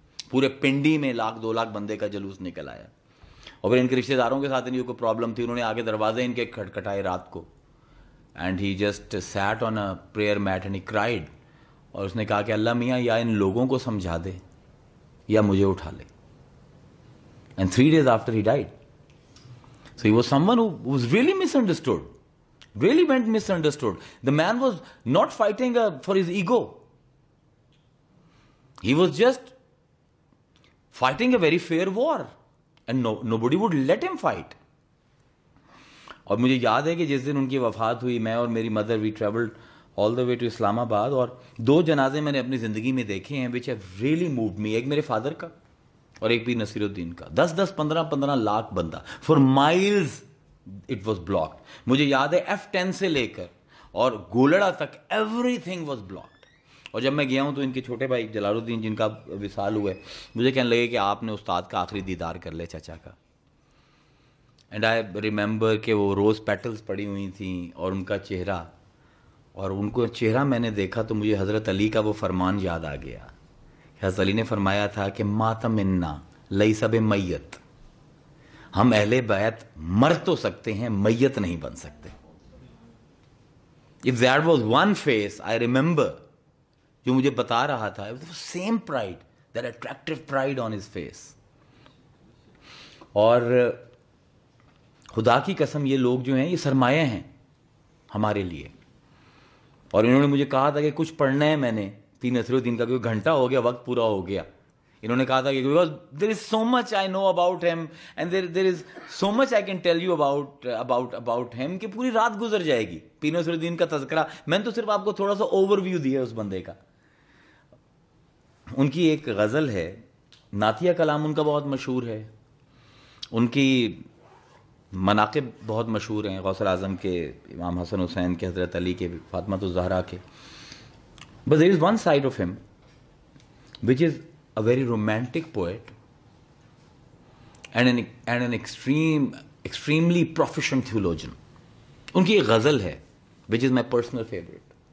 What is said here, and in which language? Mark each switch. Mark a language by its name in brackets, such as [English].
[Urdu] پورے پنڈی میں 1,00,000-2,00,000 بندے کا جلوس نکل آیا. اور پھر ان کے رشتہ داروں کے ساتھ ان کی کوئی پرابلم تھی, انہوں نے آگے دروازے ان کے کھٹکھٹائے رات کو, [English] and he just sat on a prayer mat and he cried, [Urdu] اور اس نے کہا کہ اللہ میاں یا ان لوگوں کو سمجھا دے یا مجھے اٹھا لے. [English] And 3 days after he died. So he was someone who was really misunderstood, really went misunderstood. The man was not fighting for his ego. He was just fighting a very fair war, and nobody would let him fight. [Urdu] اور مجھے یاد ہے کہ جس دن ان کی وفات ہوئی, میں اور میری mother [English] we travelled all the way to [Urdu] اسلام آباد, اور 2 جنازے میں نے اپنی زندگی میں دیکھے ہیں [English] which have really moved me. [Urdu] ایک میرے فادر کا اور ایک بھی نصیر الدین کا. 10-10, 15-15 لاکھ بندہ, [English] For miles it was blocked. [Urdu] مجھے یاد ہے F10 سے لے کر اور گولڑا تک [English] Everything was blocked. [Urdu] اور جب میں گیا ہوں تو ان کے چھوٹے بھائی جلال الدین, جن کا وصال ہوا ہے, مجھے کہنے لگے کہ آپ نے استاد کا آخری دیدار کر لے, چچا کا. [English] and I remember [Urdu] کہ وہ روز پیٹلز پڑی ہوئی تھیں اور ان کا چہرہ, اور ان کو چہرہ میں نے دیکھا تو مجھے حضرت علی کا وہ فرمان یاد آ گیا. حضرت علی نے فرمایا تھا کہ [Arabic] مات منا لیس بمیت, [Urdu] ہم اہل بیت مر تو سکتے ہیں, میت نہیں بن سکتے. [English] If that was one face, I remember, [Urdu] جو مجھے بتا رہا تھا, [English] it was the same pride, that attractive pride on his face. [Urdu] اور خدا کی قسم یہ لوگ جو ہیں یہ سرمایہ ہیں ہمارے لیے. اور انہوں نے مجھے کہا تھا کہ کچھ پڑھنا ہے, میں نے پیر نصیر الدین کا, کیونکہ گھنٹہ ہو گیا, وقت پورا ہو گیا. انہوں نے کہا تھا کہ [English] because there is so much I know about him and there is so much I can tell you about him [Urdu] کہ پوری رات گزر جائے گی. پیر نصیر الدین کا تذکرہ, میں نے تو صرف آپ کو تھوڑا سا اوور ویو دیا اس بندے کا. ان کی ایک غزل ہے, نعتیہ کلام ان کا بہت مشہور ہے, ان کی مناقب بہت مشہور ہیں, غوث اعظم کے, امام حسن حسین کے, حضرت علی کے, فاطمہ الزہرا کے. [English] But there is one side of him which is a very romantic poet and an extremely proficient theologian. [Urdu] ان کی ایک غزل ہے [English] which is my personal favorite.